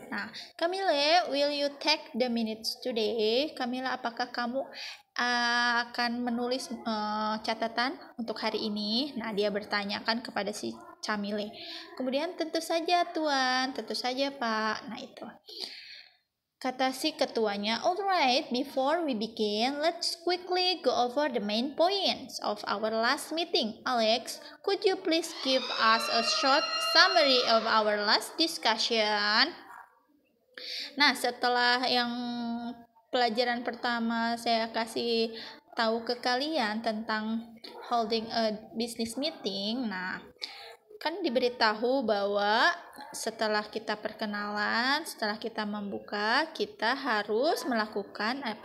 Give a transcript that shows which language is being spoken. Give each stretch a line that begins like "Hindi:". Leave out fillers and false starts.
English: Nah, Camille, will you take the minutes today?
Indonesian: Camille, apakah kamu akan menulis catatan untuk hari ini? Nah, dia bertanyakan kepada si Camille. Kemudian, tentu saja Tuan, tentu saja Pak. Nah, itu. Kata si ketuanya,
English: alright, before we begin, let's quickly go over the main points of our last meeting. Alex, could you please give us a short summary of our last discussion?
Indonesian: Nah, setelah yang pelajaran pertama saya kasih tahu ke kalian tentang
English: holding a business meeting,
Indonesian: nah, kan diberitahu bahwa setelah kita perkenalan, setelah kita membuka, kita harus melakukan